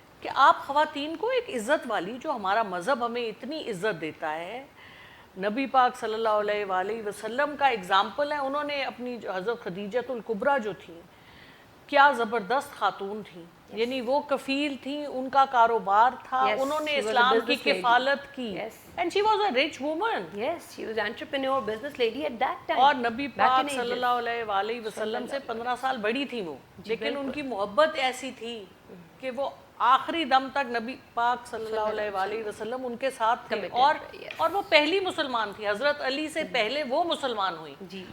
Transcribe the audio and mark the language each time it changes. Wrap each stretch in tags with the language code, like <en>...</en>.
<ur>کہ آپ خواتین کو ایک عزت والی, جو ہمارا مذہب ہمیں اتنی عزت دیتا ہے, نبی پاک صلی اللہ علیہ وآلہ وسلم کا اگزامپل ہے. انہوں نے اپنی حضرت خدیجۃ الکبریٰ جو تھیں, کیا زبردست خاتون تھیں, یعنی وہ کفیل تھیں, ان کا کاروبار تھا, انہوں نے اسلام کی کفالت کی,</ur> <en>and she was a rich woman. Yes, she was entrepreneur, business lady at that time.</en> <ur>اور نبی پاک صلی اللہ علیہ وآلہ وسلم سے 15 سال بڑی تھیں وہ, لیکن ان کی محبت ایسی تھی کہ وہ آخری دم تک نبی پاک صلی اللہ علیہ وآلہ وسلم ان کے ساتھ تھے. اور وہ پہلی مسلمان تھی, حضرت علی سے پہلے وہ مسلمان ہوئی.</ur>